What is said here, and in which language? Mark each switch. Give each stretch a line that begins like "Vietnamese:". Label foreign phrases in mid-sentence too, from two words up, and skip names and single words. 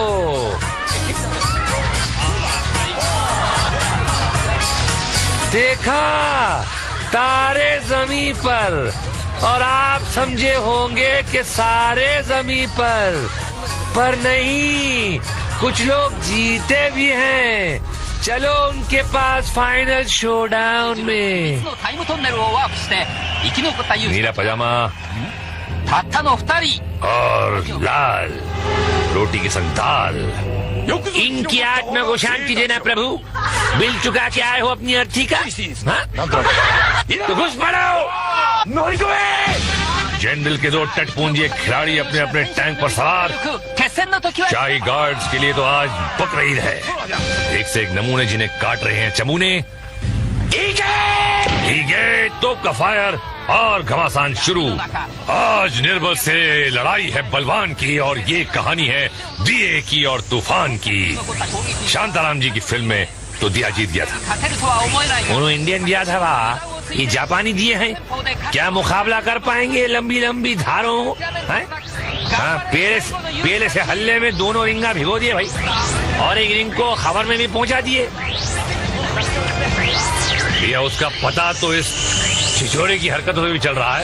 Hindi: देखा, तारे जमीन पर, और आप समझे होंगे कि सारे जमीन पर नहीं, कुछ लोग जीते भी हैं। चलो उनके पास
English: final showdown
Hindi: में।
Japanese: タイムトンネルをワープして生き残った勇者
Hindi: नीला पजामा
Japanese: たったの2人
Hindi: और लाल रोटी के संग दाल। इनकी आत्मा को शांति देना प्रभु। बिल चुका के आए हो अपनी अर्थी का, हाँ? तो घुस पड़ो। जनरल के दो टटपूंजी खिलाड़ी अपने अपने टैंक पर सवार।
Japanese: 決戦の時は
Hindi: शाही गार्ड्स के लिए तो आज बकरीद है। एक से एक नमूने जिन्हें काट रहे हैं चमूने। तो का फायर और घमासान शुरू। आज निर्बल से लड़ाई है बलवान की, और ये कहानी है दिए की और तूफान की। शांताराम जी की फिल्म में तो दिया जीत गया था।
Japanese: 勝てるとは思えないが
Hindi: उन्होंने इंडियन दिया था वाह, ये जापानी दिए हैं। क्या मुकाबला कर पाएंगे लंबी लंबी धारों? हैं? हाँ, पेले से हल्ले में दोनों रिंगा भिगो दिए भाई, और एक रिंग को खबर में भी पहुंचा दिए। ये उसका पता तो इस छिछोरे की हरकतों से भी चल रहा है।